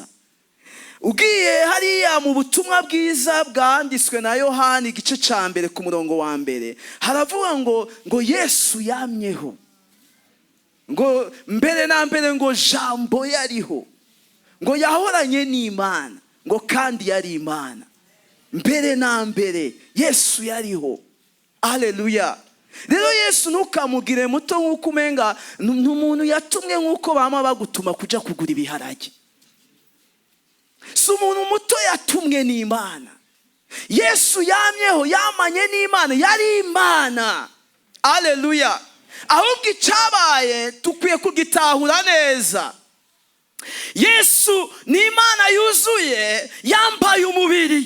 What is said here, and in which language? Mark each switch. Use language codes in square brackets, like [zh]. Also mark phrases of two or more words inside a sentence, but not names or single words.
[rn] Ugiye hariya mu butumwa bwiza bwanditswe na Yohani igice cya 1 ku murongo wa 1, haravuga ngo Yesu yamyeho, ngo mbere na mbere ngo jambo yariho, ngo yahoranye n'Imana, ngo kandi yari Imana. Mbere na mbere Yesu yariho. Haleluya. Rero Yesu ntukamugire muto nk'uko umenga n'umuntu yatumwe nk'uko bama bagutuma kuja kugura ibiharage. Si umuntu muto yatumwe n'Imana. Yesu yamyeho, yamanye n'Imana, yari Imana. Haleluya. Ahubwo icyabaye tukwiye kugitahura neza. Yesu ni Imana yuzuye, yambaye umubiri.